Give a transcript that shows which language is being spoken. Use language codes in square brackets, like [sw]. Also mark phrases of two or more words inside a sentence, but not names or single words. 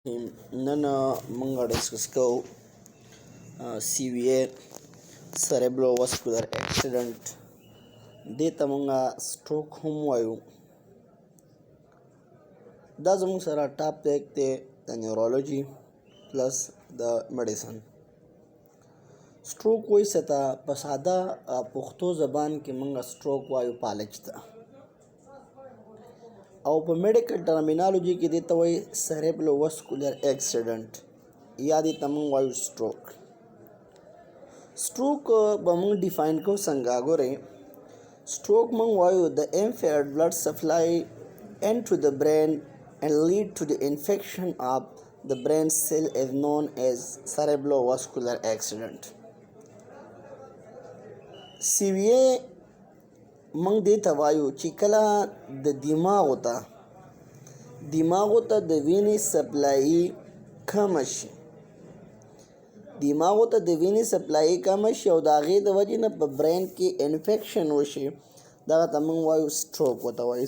[ps] نن موږ ډسکس کوو [en] CVA cerebrovascular accident. [ps] دې ته موږ سټروک هم وایو. دا زموږ سره ټاپک دی د [en] neurology plus [ps] د میډیسن. سټروک وایي څه ته په ساده پښتو زبان کې موږ سټروک وایو فالج ته، او په [en] medical terminology [ps] کې دې ته وایي [en] cerebrovascular accident [ps] یا دې ته موږ وایو سټروک. سټروک به موږ ډیفاین کوو څنګه؟ ګورئ، سټروک موږ وایو د [en] impaired blood supply into the brain and lead to the infection of the brain cell is known as cerebrovascular accident. [ps] CVA موږ دې ته وایو چې کله د دماغو ته د وینې سپلایي کمه شي، دماغو ته د وینې سپلایي کمه شي او د هغې د وجې نه په برین کې انفیکشن وشي، دغه ته موږ وایو سټروک ورته وایو.